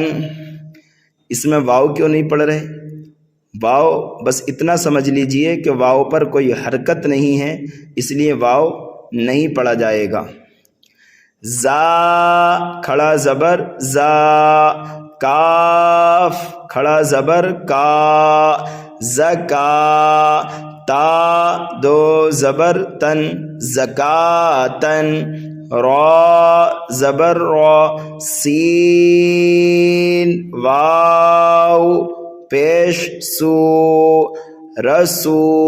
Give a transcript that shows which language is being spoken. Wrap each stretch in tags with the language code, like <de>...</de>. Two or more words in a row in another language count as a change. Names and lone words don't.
<ur>اس میں واؤ کیوں نہیں پڑھ رہے؟ واؤ بس اتنا سمجھ لیجئے کہ واؤ پر کوئی حرکت نہیں ہے، اس لیے واؤ نہیں پڑھا جائے گا۔ زا کھڑا زبر زا، کاف کھڑا زبر کا، زکا، تا دو زبر تن، زکاتن، را زبر را، سین واو پیش سو، رسو،</ur>